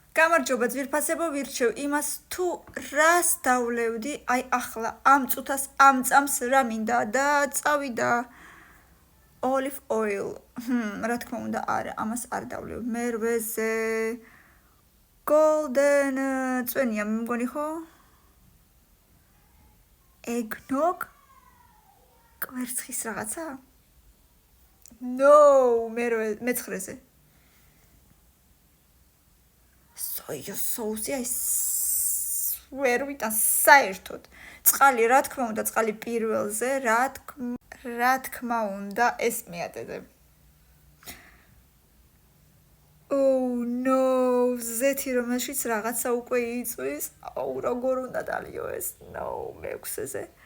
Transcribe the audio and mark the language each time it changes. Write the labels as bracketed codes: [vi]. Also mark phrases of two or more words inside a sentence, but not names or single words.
[ka] გამარჯობა ძვირფასებო, ვირჩევ იმას თუ რას დავლევდი, აი ახლა ამ წუთას ამ წამს რა მინდა და წავიდა [en] olive oil. [ka] რა თქმა უნდა არა, ამას არ დავლევ. მერვეზე golden წვენია, მე მგონი ხო? eggnog კვერცხის რაღაცა? No, მეცხრეზე. [en] Soya sauce, I swear [ka] ვიტან საერთოდ. წყალი, რა თქმა უნდა, წყალი პირველზე, რა თქმა უნდა, ეს მეატეზე. [en] Oh no, [ka] ზეთი რომელშიც რაღაცა უკვე იწვის. აუ, როგორ უნდა დალიო ეს? No, მეექვსეზე.